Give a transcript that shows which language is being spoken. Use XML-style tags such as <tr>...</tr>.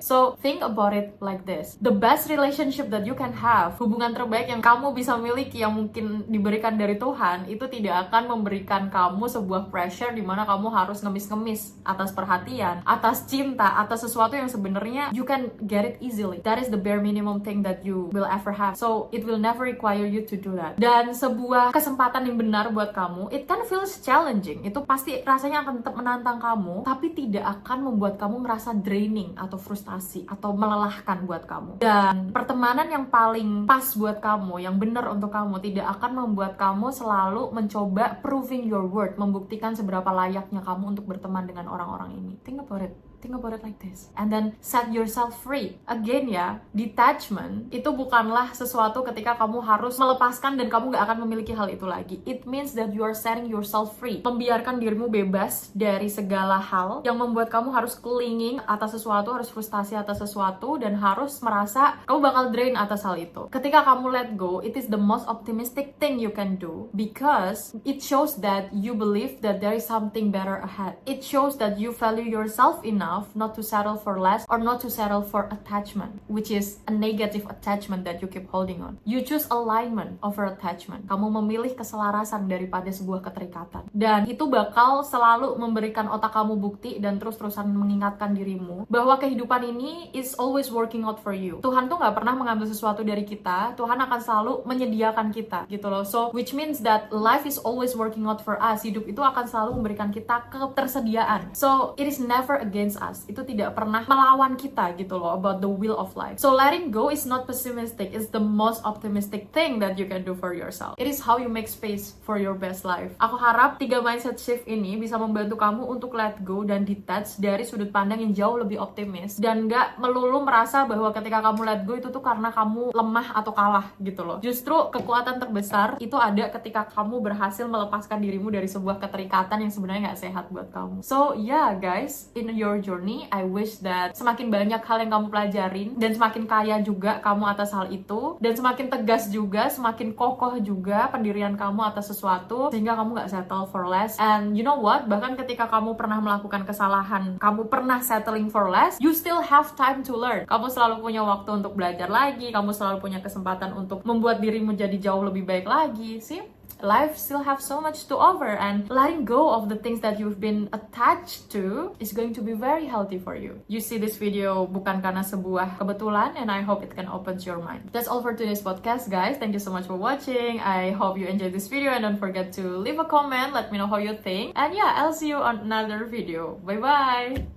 <en>So think about it like this. The best relationship that you can have,</en> <id>hubungan terbaik yang kamu bisa miliki yang mungkin diberikan dari Tuhan, itu tidak akan memberikan kamu sebuah pressure di mana kamu harus ngemis-ngemis atas perhatian, atas cinta, atas sesuatu yang sebenarnya</id> <en>you can get it easily. That is the bare minimum thing that you will ever have. So it will never require you to do that.</en> <id>Dan sebuah kesempatan yang benar buat kamu,</id> <en>it can feels challenging.</en> <id>Itu pasti rasanya akan tetap menantang kamu, tapi tidak akan membuat kamu merasa draining atau frustasi atau melelahkan buat kamu. Dan pertemanan yang paling pas buat kamu, yang benar untuk kamu, tidak akan membuat kamu selalu mencoba</id> <en>proving your worth,</en> <id>membuktikan seberapa layaknya kamu untuk berteman dengan orang-orang ini.</id> <en>Think about it. Think about it like this. And then set yourself free.</en> <id>Again ya, detachment itu bukanlah sesuatu ketika kamu harus melepaskan dan kamu gak akan memiliki hal itu lagi.</id> <en>It means that you are setting yourself free.</en> <id>Membiarkan dirimu bebas dari segala hal yang membuat kamu harus clinging atas sesuatu, harus frustasi atas sesuatu, dan harus merasa kamu bakal drain atas hal itu. Ketika kamu</id> <en>let go, it is the most optimistic thing you can do because it shows that you believe that there is something better ahead. It shows that you value yourself enough not to settle for less or not to settle for attachment, which is a negative attachment that you keep holding on. You choose alignment over attachment.</en> <id>Kamu memilih keselarasan daripada sebuah keterikatan. Dan itu bakal selalu memberikan otak kamu bukti dan terus-terusan mengingatkan dirimu bahwa kehidupan ini</id> <en>is always working out for you.</en> <id>Tuhan tuh gak pernah mengambil sesuatu dari kita. Tuhan akan selalu menyediakan kita gitu loh.</id> <en>So which means that life is always working out for us.</en> <id>Hidup itu akan selalu memberikan kita ketersediaan.</id> <en>So it is never against us.</en> <id>Itu tidak pernah melawan kita gitu loh,</id> <en>about the will of life. So letting go is not pessimistic. It's the most optimistic thing that you can do for yourself. It is how you make space for your best life.</en> <id>Aku harap 3 mindset shift ini bisa membantu kamu untuk let go dan detach dari sudut pandang yang jauh lebih optimis dan gak melulu merasa bahwa ketika kamu let go itu tuh karena kamu lemah atau kalah gitu loh. Justru kekuatan terbesar itu ada ketika kamu berhasil melepaskan dirimu dari sebuah keterikatan yang sebenarnya gak sehat buat kamu.</id> <en>So yeah guys, in your journey, I wish that</en> <id>semakin banyak hal yang kamu pelajarin dan semakin kaya juga kamu atas hal itu, dan semakin tegas juga, semakin kokoh juga pendirian kamu atas sesuatu sehingga kamu gak</id> <en>settle for less. And you know what?</en> <id>Bahkan ketika kamu pernah</id> <en>melakukan kesalahan, kamu pernah settling for less, you still have time to learn.</en> <id>Kamu selalu punya waktu untuk belajar lagi, kamu selalu punya kesempatan untuk membuat dirimu jadi jauh lebih baik lagi.</id> <en>See? Life still have so much to offer, and letting go of the things that you've been attached to is going to be very healthy for you. You see this video</en> <id>bukan karena sebuah kebetulan,</id> <en>and I hope it can open your mind. That's all for today's podcast, guys. Thank you so much for watching. I hope you enjoyed this video, and don't forget to leave a comment. Let me know how you think. And yeah, I'll see you on another video. Bye bye.</en>